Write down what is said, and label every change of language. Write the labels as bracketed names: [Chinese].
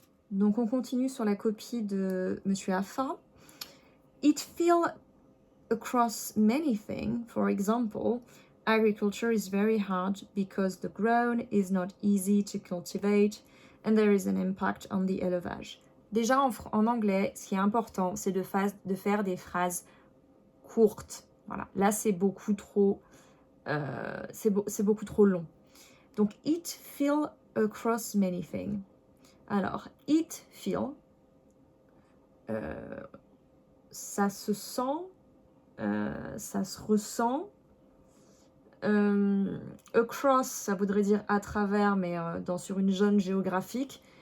[French] Donc on continue sur la copie de Monsieur Affa. [English] It feels across many things. For example, agriculture is very hard because the ground is not easy to cultivate and there is an impact on the élevage. [French] Déjà en anglais, ce qui est important, c'est de faire des phrases courtes. Voilà. Là, c'est beaucoup trop, beaucoup trop long. Donc, [English] it feel across many things. [French] Alors, [English] it feel, [French] ça se sent, ça se ressent. Across, ça voudrait dire à travers, mais sur une zone géographique.